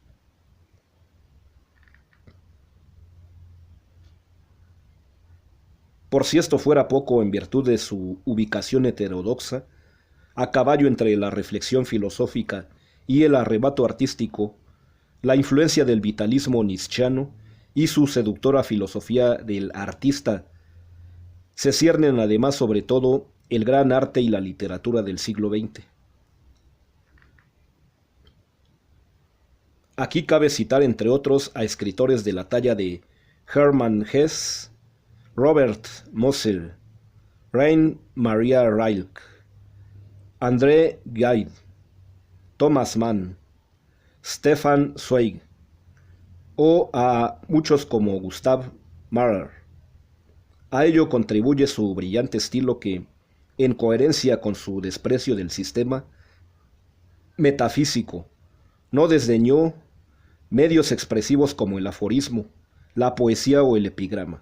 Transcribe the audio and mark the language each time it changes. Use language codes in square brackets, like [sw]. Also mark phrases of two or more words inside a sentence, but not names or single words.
[es] Por si esto fuera poco, en virtud de su ubicación heterodoxa, a caballo entre la reflexión filosófica y el arrebato artístico, la influencia del vitalismo nietzscheano y su seductora filosofía del artista se ciernen además sobre todo el gran arte y la literatura del siglo XX. Aquí cabe citar entre otros a escritores de la talla de Hermann Hesse, Robert Musil, Rainer Maria Rilke, André Gide, Thomas Mann, Stefan Zweig o a muchos como Gustav Mahler. A ello contribuye su brillante estilo que, en coherencia con su desprecio del sistema metafísico, no desdeñó medios expresivos como el aforismo, la poesía o el epigrama.